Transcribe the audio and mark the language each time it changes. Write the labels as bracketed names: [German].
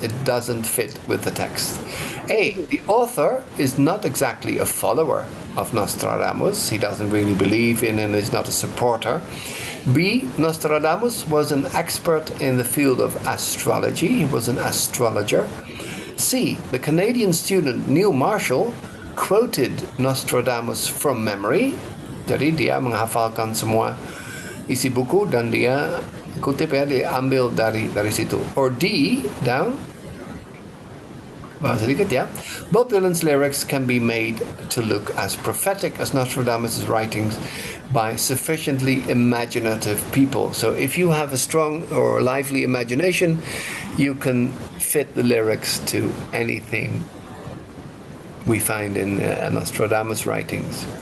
[English] It doesn't fit with the text. A, the author is not exactly a follower of Nostradamus. He doesn't really believe in and is not a supporter. B, Nostradamus was an expert in the field of astrology. He was an astrologer. C, the Canadian student Neil Marshall quoted Nostradamus from memory. [Indonesian] Jadi dia menghafalkan semua isi buku dan dia kutip ya, dia ambil dari situ. [English] Or D, down. [Indonesian] Sedikit ya. [English] Bob Dylan's lyrics can be made to look as prophetic as Nostradamus' writings by sufficiently imaginative people. So if you have a strong or lively imagination, you can fit the lyrics to anything we find in Nostradamus' writings.